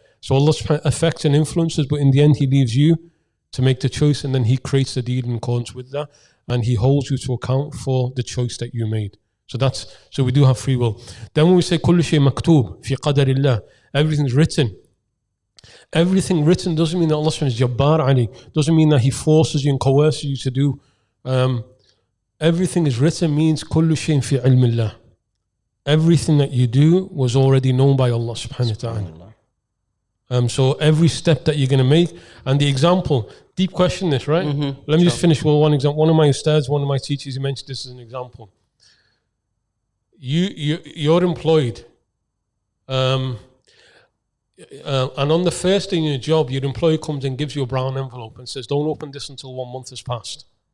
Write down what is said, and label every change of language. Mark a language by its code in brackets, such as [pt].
[en] So Allah affects and influences, but in the end He leaves you to make the choice, and then He creates the deed in accordance with that, and He holds you to account for the choice that you made. So we do have free will. Then when we say [ar] كل شيء مكتوب في قدر الله, [en] everything's written. Everything written doesn't mean that Allah is Jabbar Ali. Doesn't mean that He forces you and coerces you to do. Everything is written means [ar] كل شيء في علم الله. [en] Everything that you do was already known by Allah subhanahu wa ta'ala. So every step that you're going to make, and the example, deep question this, right? Let me just finish with one example. One of my ustads, one of my teachers, he mentioned this as an example. You're employed, and on the first day in your job, your employer comes and gives you a brown envelope and says, don't open this until 1 month has passed.